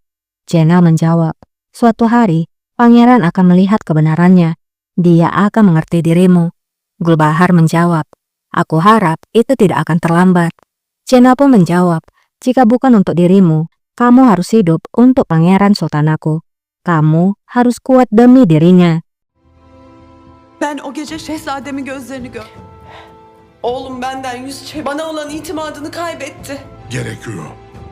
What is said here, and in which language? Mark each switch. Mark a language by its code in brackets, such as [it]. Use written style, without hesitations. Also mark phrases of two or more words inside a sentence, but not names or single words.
[id] Jenal menjawab, suatu hari, pangeran akan melihat kebenarannya. Dia akan mengerti dirimu. Gulbahar menjawab, aku harap itu tidak akan terlambat. Jenal pun menjawab, jika bukan untuk dirimu, kamu harus hidup untuk pangeran sultanaku. Kamu harus kuat demi dirinya. [tr] Ben o gece şehzademin gözlerini gördüm. Oğlum benden yüz çevir. Bana olan itimadını kaybetti. Gerekiyor.